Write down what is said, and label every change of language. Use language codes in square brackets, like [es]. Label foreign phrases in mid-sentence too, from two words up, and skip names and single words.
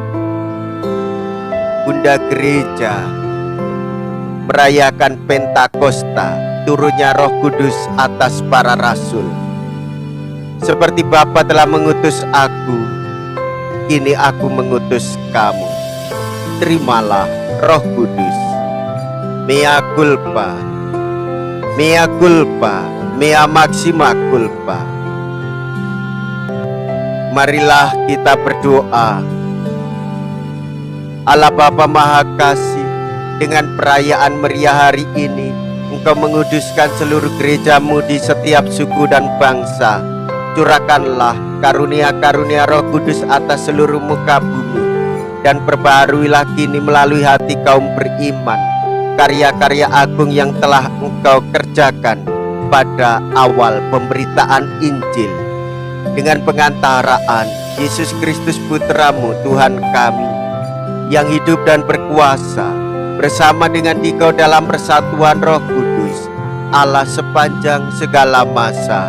[id] Bunda Gereja merayakan Pentakosta, turunnya Roh Kudus atas para rasul. Seperti Bapa telah mengutus aku, kini aku mengutus kamu. Terimalah Roh Kudus. [la] Mea culpa, mea culpa, mea maxima culpa. [id] Marilah kita berdoa. Allah Bapa Maha Kasih, dengan perayaan meriah hari ini, Engkau menguduskan seluruh gerejamu di setiap suku dan bangsa. Curahkanlah karunia-karunia Roh Kudus atas seluruh muka bumi, dan perbaharuilah kini melalui hati kaum beriman karya-karya agung yang telah Engkau kerjakan pada awal pemberitaan Injil, dengan pengantaraan Yesus Kristus Putramu Tuhan kami, yang hidup dan berkuasa bersama dengan Dikau dalam persatuan Roh Kudus, Allah sepanjang segala masa.